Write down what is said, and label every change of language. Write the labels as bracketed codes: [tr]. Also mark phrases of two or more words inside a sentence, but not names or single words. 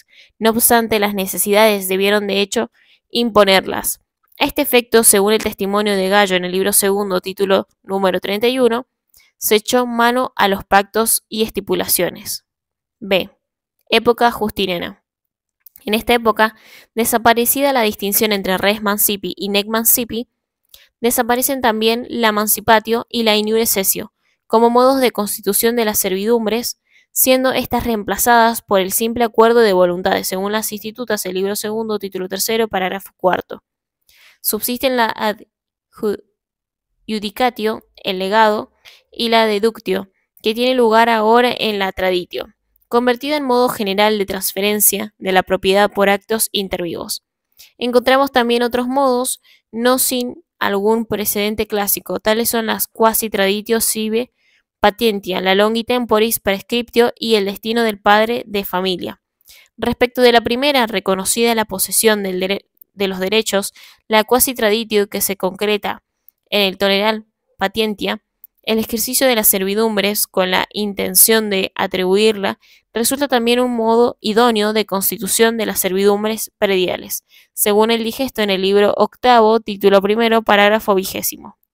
[es] No obstante, las necesidades debieron de hecho imponerlas. A este efecto, según el testimonio de Gallo en el libro segundo, título número 31, se echó mano a los pactos y estipulaciones. B. Época justiniana. En esta época, desaparecida la distinción entre [la] res mancipi [es] y [la] nec mancipi, [es] desaparecen también la mancipatio y la [la] iniure cessio [es] como modos de constitución de las servidumbres, siendo estas reemplazadas por el simple acuerdo de voluntades, según las institutas, el libro segundo, título tercero, parágrafo cuarto. Subsisten la adjudicatio, el legado, y la deductio, que tiene lugar ahora en la traditio, convertida en modo general de transferencia de la propiedad por actos intervivos. Encontramos también otros modos, no sin algún precedente clásico, tales son las [la] quasi traditio sive patientia, [es] la [la] longi temporis prescriptio [es] y el destino del padre de familia. Respecto de la primera, reconocida la posesión de los derechos, la [la] quasi traditio [es] que se concreta en el [la] toleral patientia, [es] el ejercicio de las servidumbres con la intención de atribuirla resulta también un modo idóneo de constitución de las servidumbres prediales, según el digesto en el libro octavo, título primero, parágrafo 20.